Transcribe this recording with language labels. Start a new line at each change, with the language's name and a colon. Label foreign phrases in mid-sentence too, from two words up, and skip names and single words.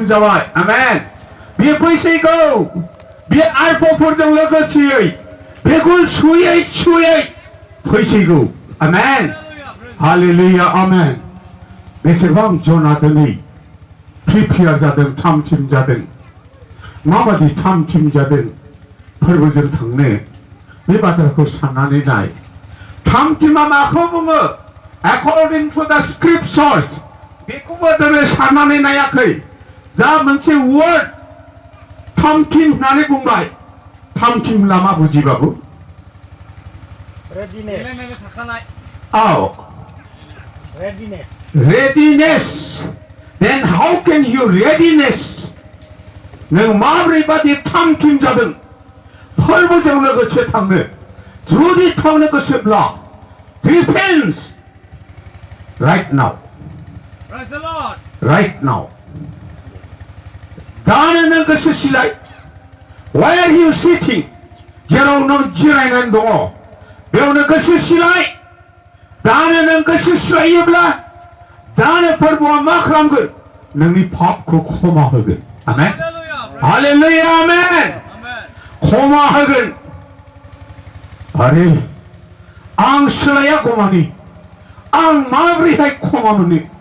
Bodo: जाबाय आमेन बे फैसिगौ बे आइफोरजों लोगोसेयै बेखौ सुयै फैसिगौ आमेन हालेलुया आमेन बेसेबां जना दिनै प्रिपेयार जादों थामथिम जादों माबादि थामथिम जादों फोरबोजों थांनो बे बाथ्राखौ साननानै नाय थामथिमा माखौ बुङो
English: according to the scriptures
Bodo: बेखौबो दिनै साननानै नायाखै दा मोनसे वर्ड थामथिम होननानै बुंबाय थामथिम लामा बुजिबाबो
English: readiness then how can you readiness
Bodo: नों माब्रैबादि थामथिम जादों फोरबोजों लोगोसे थांनो जुदि थांनो गोसोब्ला
English: repent right now Praise the Lord. right now
Bodo: दानो नों गोसो सिलाय
English: where are you sitting
Bodo: जेराव नों जिरायनानै दङ बेयावनो गोसो सिलाय दानो नों गोसो सिलायोब्ला दानो फोरबोआ मा खालामगोन नोंनि पापखौ क्षमा होगोन आमेन हालेलुया आमेन क्षमा होगोन आरे आं सोलायागौमानि आं माबोरैहाय क्षमा मोनो